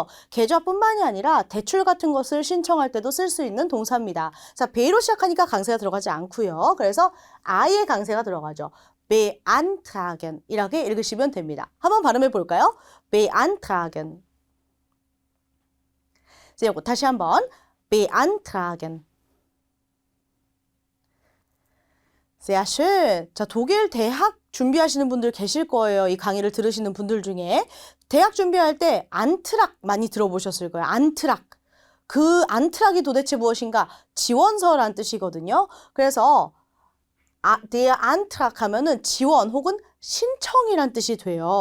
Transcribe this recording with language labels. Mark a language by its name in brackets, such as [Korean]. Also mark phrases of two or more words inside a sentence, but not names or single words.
[Korean] 계좌뿐만이 아니라 대출 같은 것을 신청할 때도 쓸 수 있는 동사입니다. 자, 베이로 시작하니까 강세가 들어가지 않고요. 그래서 아예 강세가 들어가죠. beantragen 이렇게 읽으시면 됩니다. 한번 발음해 볼까요? [German] beantragen. [Korean] 자, 이거 다시 한번 beantragen. [German] Sehr schön. [Korean] 자, 독일 대학 준비하시는 분들 계실 거예요. 이 강의를 들으시는 분들 중에. 대학 준비할 때 안트락 많이 들어보셨을 거예요. 안트락. 그 안트락이 도대체 무엇인가? 지원서란 뜻이거든요. 그래서 [German] der Antrag [Korean] 하면은 지원 혹은 신청이란 뜻이 돼요.